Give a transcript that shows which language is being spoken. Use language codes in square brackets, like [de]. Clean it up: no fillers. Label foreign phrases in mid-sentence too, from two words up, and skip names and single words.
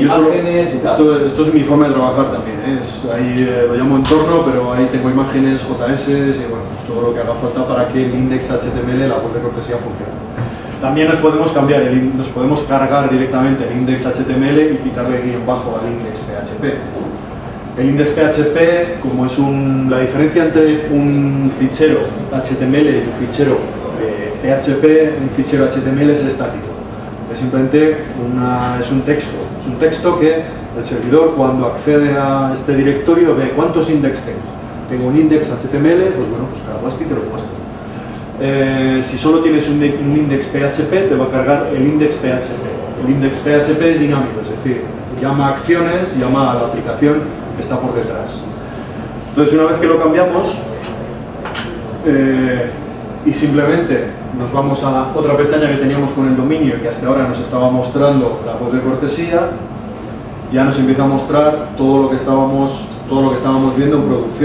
[es] imágenes y tal. esto es mi forma de trabajar también, ¿eh? Ahí lo llamo entorno, pero ahí tengo imágenes, JS y bueno, todo lo que haga falta para que el index HTML, la web de cortesía, funcione. También nos podemos cambiar, nos podemos cargar directamente el index HTML y quitarle guión bajo al index PHP. El index PHP, como es la diferencia entre un fichero HTML y un fichero PHP, un fichero HTML es estático. Es simplemente es un texto que el servidor, cuando accede a este directorio, ve cuántos index tengo. Tengo un index HTML, pues bueno, pues cargo este y te lo muestro. Si solo tienes un index PHP, te va a cargar el index PHP. El index PHP es dinámico, es decir, llama a acciones, llama a la aplicación que está por detrás. Entonces, una vez que lo cambiamos, y simplemente nos vamos a la otra pestaña que teníamos con el dominio y que hasta ahora nos estaba mostrando la web de cortesía, ya nos empieza a mostrar todo lo que estábamos viendo en producción.